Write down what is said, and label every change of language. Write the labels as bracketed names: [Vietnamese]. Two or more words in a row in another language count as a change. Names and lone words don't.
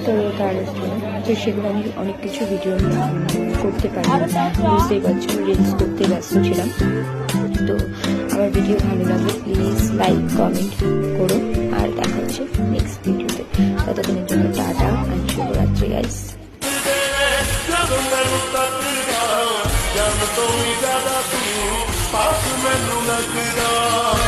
[Bangla] তো তার জন্য তো সেগুলো আমি অনেক কিছু ভিডিও করতে পারি, বুঝতেই পারছো, রিলস করতে ব্যস্ত ছিলাম। তো আমার ভিডিও ভালো লাগলে [English] please like comment [Bangla] করো, আর দেখা হচ্ছে নেক্সট ভিডিওতে। ততদিনের জন্য টাটা আর শুভরাত্রি গাইস। [Punjabi] ਜਦ ਤੋਂ ਵੀ ਜ਼ਿਆਦਾ ਤੂੰ ਪਾਸ ਮੈਨੂੰ ਲੱਗਦਾ